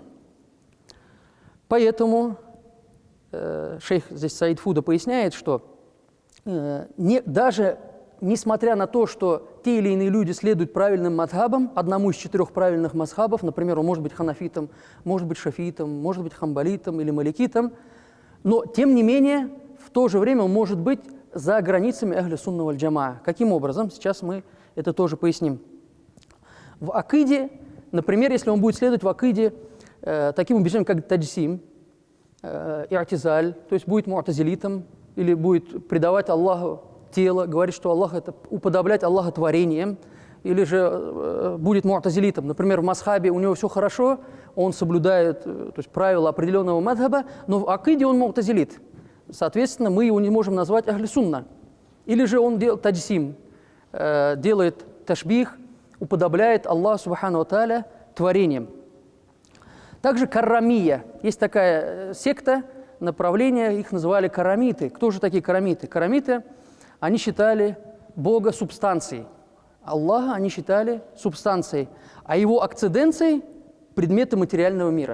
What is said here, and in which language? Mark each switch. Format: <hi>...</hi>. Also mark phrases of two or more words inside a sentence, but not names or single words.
<ru>Поэтому шейх здесь Саид Фуда поясняет, что даже несмотря на то, что те или иные люди следуют правильным мазхабам, одному из 4 правильных мазхабов, например, он может быть ханафитом, может быть шафитом, может быть хамбалитом или маликитом, но тем не менее в то же время он может быть за границами</ru> <ar>أهل السنة والجماعة.</ar> <ru>Каким образом? Сейчас мы это тоже поясним. В акиде, например, если он будет следовать в акиде таким убеждениям, как таджсим, и'тизаль, то есть будет му'тазилитом, или будет предавать Аллаху тело, говорить, что Аллах это уподоблять Аллаха творением, или же будет му'тазилитом. Например, в мазхабе у него все хорошо, он соблюдает то есть, правила определенного мазхаба, но в акиде он му'тазилит. Соответственно, мы его не можем назвать</ru> <ar>أهل السنة.</ar> <ru>Или же он делает таджсим, делает ташбих, уподобляет Аллаху</ru> <ar>سبحانه وتعالى</ar> <ru>творением. Также каррамия. Есть такая секта, направление, их называли карамиты. Кто же такие карамиты? Карамиты, они считали Бога субстанцией. Аллаха они считали субстанцией, а его акциденцией – предметы материального мира.</ru>